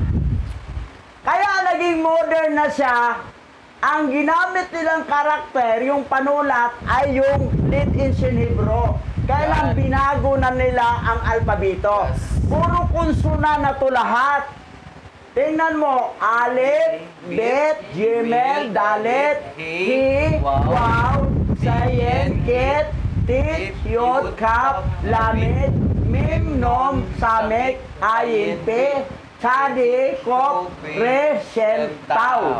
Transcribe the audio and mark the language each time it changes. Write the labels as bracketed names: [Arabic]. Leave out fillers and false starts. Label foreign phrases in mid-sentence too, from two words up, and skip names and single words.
[Filipino] Kaya naging modern na siya, ang ginamit nilang karakter, yung panulat, ay yung Late Ancient Hebrew. Kaya lang binago na nila ang alpabito. Puro konsonan na to lahat. Tingnan mo, [Hebrew] אלף, בית, גימל, דלת, הא, וו, זין, חית, טית, יוד, כף, למד, מם, נון, סמך, עין, פא, צדי, קוף, ריש, שין, תו.